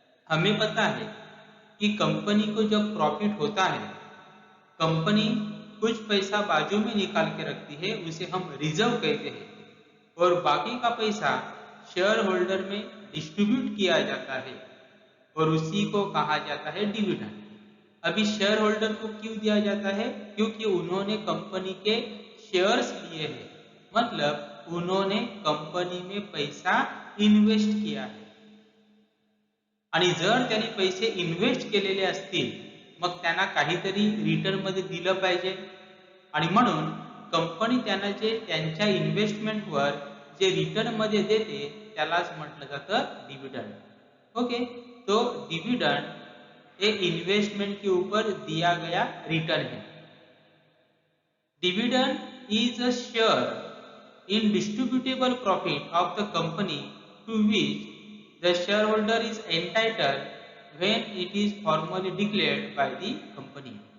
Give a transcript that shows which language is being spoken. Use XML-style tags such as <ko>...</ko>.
<hi>हमें पता है कि कंपनी को जब प्रॉफिट होता है, कंपनी कुछ पैसा बाजू में निकाल के रखती है, उसे हम रिजर्व कहते हैं, और बाकी का पैसा शेयर होल्डर में डिस्ट्रीब्यूट किया जाता है और उसी को कहा जाता है डिविडेंड. अभी शेयर होल्डर को क्यों दिया जाता है, क्योंकि उन्होंने कंपनी के शेयर्स लिए हैं, मतलब उन्होंने कंपनी में पैसा इन्वेस्ट किया है.</hi> <mr>आणि जर त्यांनी पैसे इन्वेस्ट केलेले असतील मग त्यांना काहीतरी रिटर्न मध्ये दिलं पाहिजे, आणि म्हणून कंपनी त्यांना जे त्यांच्या इन्व्हेस्टमेंटवर जे रिटर्न मध्ये देते त्यालाच म्हटलं जातं डिविडेंड.</mr> <hi>ओके, तो डिविडेंड एक इन्वेस्टमेंट के ऊपर दिया गया रिटर्न है.</hi> <en>Dividend is a share in distributable profit of the company to which the shareholder is entitled when it is formally declared by the company.</en>